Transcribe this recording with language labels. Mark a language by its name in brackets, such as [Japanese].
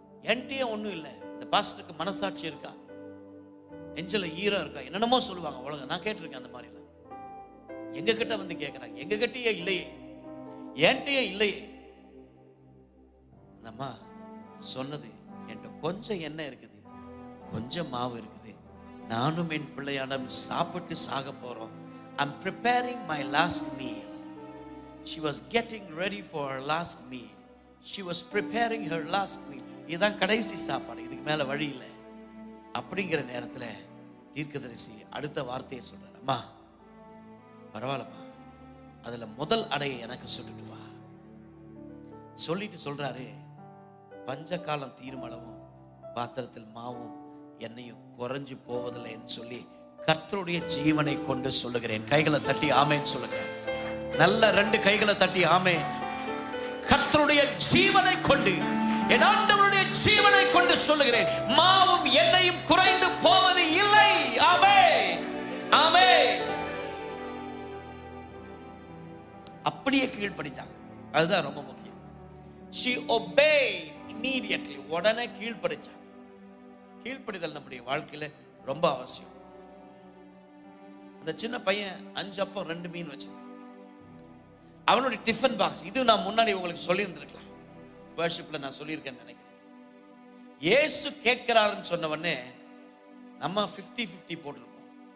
[Tamil] என்கிட்டயே ஒண்ணும் இல்லை, இந்த பாஸ்டருக்கு மனசாட்சி இருக்கா, நெஞ்சில ஈரம் இருக்கா, என்னென்னமோ சொல்லுவாங்க உலகம். நான் கேட்டிருக்கேன் அந்த மாதிரிலாம். எங்க கிட்ட வந்து கேட்கிறாங்க, எங்க கிட்டயே இல்லையே, என்கிட்டயே இல்லையே. அந்த அம்மா சொன்னது, என்கிட்ட கொஞ்சம் எண்ணெய் இருக்குது, கொஞ்சம் மாவு இருக்குது, நானும் என் பிள்ளையானும் சாப்பிட்டு சாக போறோம். [English] I'm preparing my last meal. She was getting ready for her last meal. She was preparing her last meal. [Tamil] இதுதான் கடைசி சாப்பாடு, இதுக்கு மேல வழி இல்லை. அப்படிங்கிற நேரத்துல தீர்க்கதரிசி அடுத்த வார்த்தையை சொல்றாரு, அம்மா பரவாயில்லம்மா, அதுல முதல் அடையை எனக்கு சொல்லிட்டு வா. சொல்லிட்டு சொல்றாரு, பஞ்ச காலம் தீரும் அளவும் பாத்திரத்தில் மாவும் எண்ணெயும் குறைஞ்சு போவதில்லைன்னு சொல்லி கர்த்தருடைய ஜீவனை கொண்டு சொல்லுகிறேன். கைகளை தட்டி ஆமேன் சொல்லுங்க. நல்ல 2 கைகளை தட்டி ஆமேன். கர்த்தருடைய ஜீவனை கொண்டு, என் ஆண்டவருடைய ஜீவனை கொண்டு சொல்லுகிறேன், மாவும் எண்ணெயும் குறைந்து போவது இல்லை. ஆமென், ஆமென். அப்படியே கீழ்ப்படிச்சாங்க. அதுதான் ரொம்ப முக்கியம். [English] She obeyed immediately. [Tamil] உடனே கீழ்ப்படிச்சாங்க. கீழ்ப்படிதல் நம்முடைய வாழ்க்கையில ரொம்ப அவசியம். அந்த சின்ன பையன் 5 அப்பம் 2 மீன் வச்சிருந்தான். அவனுடைய டிஃபன் பாக்ஸ், இது நான் முன்னாடி உங்களுக்கு சொல்லி இருந்திருக்கலாம், வர்ஷிப்ல நான் சொல்லியிருக்கேன்னு நினைக்கிறேன். இயேசு கேட்கிறாருன்னு சொன்ன உடனே நம்ம 50-50 போட்டிருப்போம்.